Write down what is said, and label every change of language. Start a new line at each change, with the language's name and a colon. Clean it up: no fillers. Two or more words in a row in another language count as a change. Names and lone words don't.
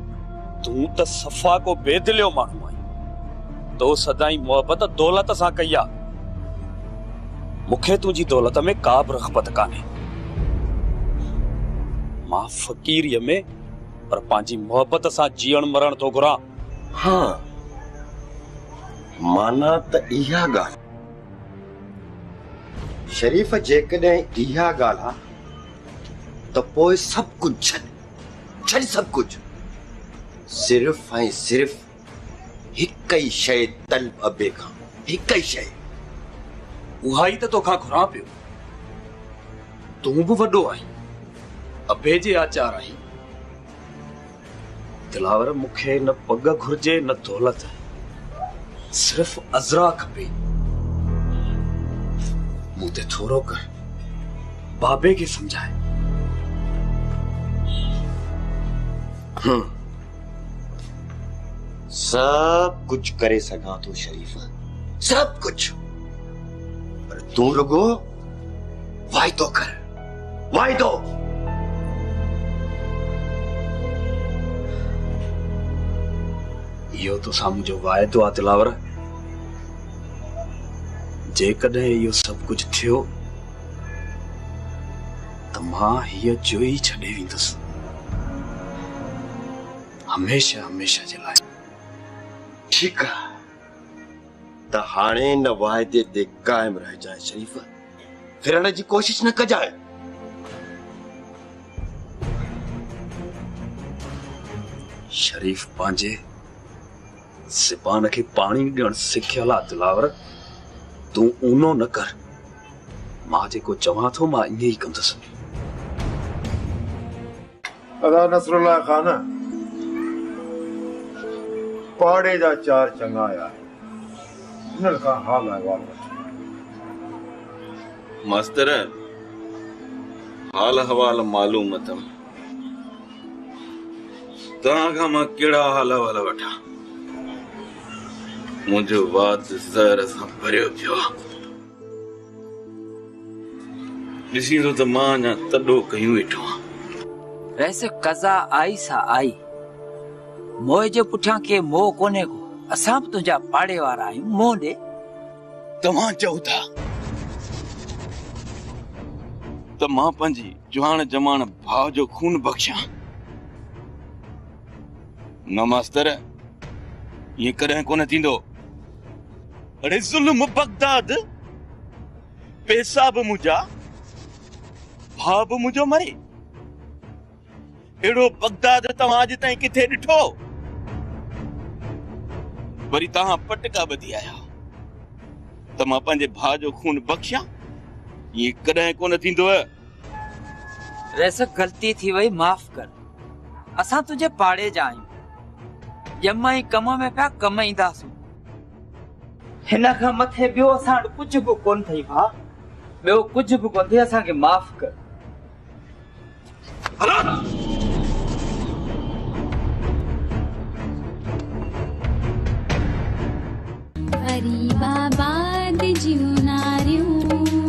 Sindhi: तूं त सफ़ा को बेदिलियो माण्हू आहीं तो सदाई मोहब्बत दौलत सां कई आहे मूंखे तुंहिंजी दौलत में का बि रग़बत कान्हे मां फ़क़ीरीअ में पर पंहिंजी मोहब्बत सां जीअण मरण थो घुरां। हाँ माना त इहा ॻाल्हि शरीफ जेकॾहिं इहा ॻाल्हि आहे तो पोइ
Hindi: सब कुछ
Sindhi: छड़
Hindi: सब कुछ
Sindhi: सिर्फ ऐं सिर्फ हिक ही शय तलब अबे खां हिक ही शय उहा ई त तोखां घुरां पियो तूं बि वॾो आहीं अबे जे आचार आहीं दिलावर मूंखे न पग घुर्जे न दौलत सिर्फ अजरा खपे मूं ते थोरो कर बाबे खे समझाए
Hindi: सब कुछ
Sindhi: करे सका तो शरीफ सब कुछ पर तू रुगो वायदो कर वायदो इहो तो साम्हूं जो वाइदो आहे दिलावर जेकॾहिं इहो सभु कुझु थियो त मां हीअ जो ई छॾे वेंदुसि हमेशा हमेशा जे लाइ।
Hindi: ठीक है
Sindhi: त हाणे न वायदे ते कायम रह जाए शरीफ फिरण जी कोशिश न कजाए शरीफ पंहिंजे ज़बान खे पाणी ॾियण सिखियल आहे दिलावर तूं ऊनो न कर मां जेको चवां थो मां ईअं ई कंदुसि। अदा नसरुल्लाह खान पाड़े जा चार चंगा आया हिनर का हाल है वाल मास्तर हाल हवाल मालूम अथम तव्हां खां मां कहिड़ा हाल हवाल वठां मुंहिंजो वाद ज़हर सां भरियो पियो ॾिसी थो त मां अञा तॾो कयूं वेठो आहियां वैसे कज़ा आई सा आई मोह जे पुठियां के मोह कोने को असां बि तुंहिंजा पाड़े वारा आहियूं मोह ॾे तव्हां चओ था त मां पंहिंजी जवान जमान भाउ जो खून बख़्शियां न मास्तर ये कॾहिं कोन थींदो अरे ज़ुल्म बगदाद पैसा बि मुंहिंजा भाउ बि मुंहिंजो मरे अहिड़ो बगदाद तव्हां अॼु ताईं किथे ॾिठो वरी तव्हां पटका ॿधी आया त मां पंहिंजे भाउ जो खून बख़्शियां ये कॾहिं कोन थींदो वैसे गलती थी वई माफ़ कर असां तुंहिंजे पाड़े जा आहियूं ॼम ई कम में पिया कम ईंदासूं हिन खां मथे ॿियो असां वटि कुझु बि कोन अथई भाउ ॿियो कुझु बि कोन अथई असांखे माफ़ कर गरीबाबाद जूं नारियूं